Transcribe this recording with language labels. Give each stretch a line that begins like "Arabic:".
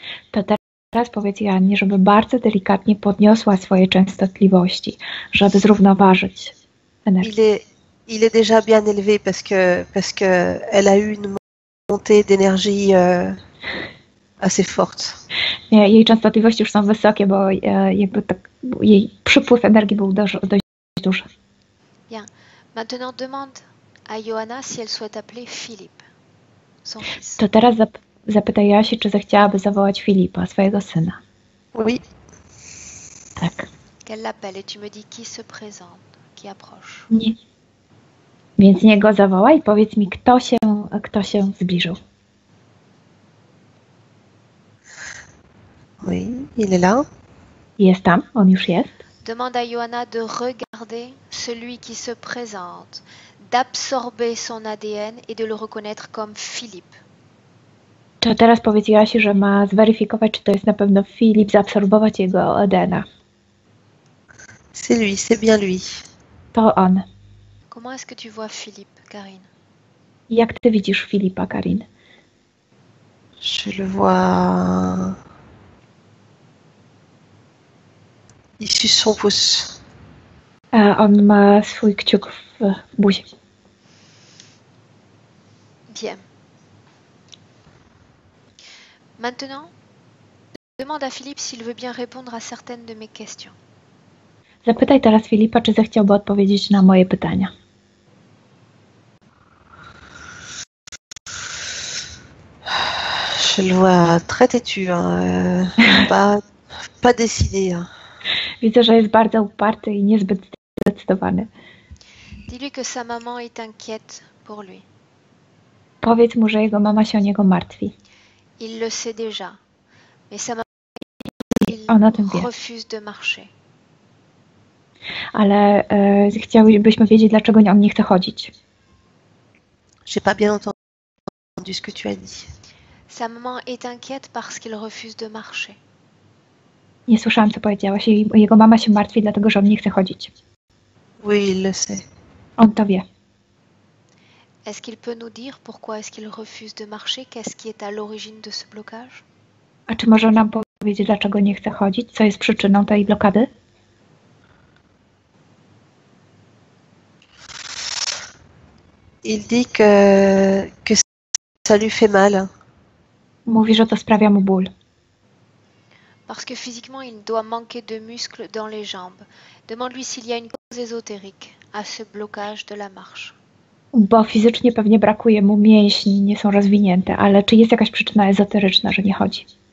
Polish: To teraz powiedz Joannie, żeby bardzo delikatnie podniosła swoje częstotliwości, żeby zrównoważyć energię.
French: Il est déjà bien élevé parce que elle a eu une montée d'énergie assez forte.
Polish: Jej częstotliwości już są wysokie, bo jakby tak, jej przypływ energii był dość duży.
French: Bien. Maintenant, demande à Johanna si elle souhaite appeler Philippe, son fils.
Polish: To teraz zapytaj Joasi, czy zechciałaby zawołać Filipa, swojego syna.
French: Oui.
Polish: Tak.
French: Qu'elle l'appelle et tu me dis qui se présente, qui approche.
Polish: Nie. Więc niech go zawoła i powiedz mi, kto się zbliżył.
French: Oui, il est là.
Polish: Jest tam, on już jest.
French: Demande à Johanna de regarder celui qui se présente, d'absorber son ADN et de le reconnaître comme Philippe.
Polish: To teraz powiedz Joasi, że ma zweryfikować, czy to jest na pewno Filip, zaabsorbować jego ADN-a.
French: C'est lui, c'est bien lui.
Polish: To on.
French: Comment est-ce que tu vois Philippe, Karine?
Polish: Jak ty widzisz Filipa, Karin?
French: Je le vois. Il suce son pouce.
Polish: On ma swój kciuk w buzi.
French: Bien. Maintenant, demande à Philippe s'il veut bien répondre à certaines de mes questions.
Polish: Zapytaj teraz Filipa, czy zechciałby odpowiedzieć na moje pytania.
French: Je le vois très têtu, hein, pas décidé. Hein.
Polish: Widzę, że jest bardzo uparty i niezbyt zdecydowany.
French: Dis-lui que sa maman est inquiète pour lui.
Polish: Powiedz mu, że jego mama się o niego martwi.
French: Il le sait déjà, mais sa maman
Polish: On o tym wie.
French: refuse de marcher.
Polish: Ale chcielibyśmy wiedzieć, dlaczego on nie chce chodzić.
French: J'ai pas bien entendu ce que tu as dit. Sa maman est inquiète parce qu'il refuse de marcher.
Polish: Nie słyszałam, co powiedziałaś. Jego mama się martwi, dlatego że on nie chce chodzić.
French: Oui, il le sait.
Polish: On to wie.
French: Est-ce qu'il peut nous dire pourquoi est-ce qu'il refuse de marcher? Qu'est-ce qui est à l'origine de ce blocage?
Polish: A czy może nam powiedzieć, dlaczego nie chce chodzić? Co jest przyczyną tej blokady?
French: Il dit que ça lui fait mal.
Polish: Mówi, że to sprawia mu ból.
French: Parce que physiquement, il doit manquer de muscles dans les jambes. Demande-lui s'il y a une cause ésotérique à ce blocage de la marche.
Polish: Bo fizycznie pewnie brakuje mu mięśni, nie są rozwinięte, ale czy jest jakaś przyczyna ezoteryczna, że nie chodzi?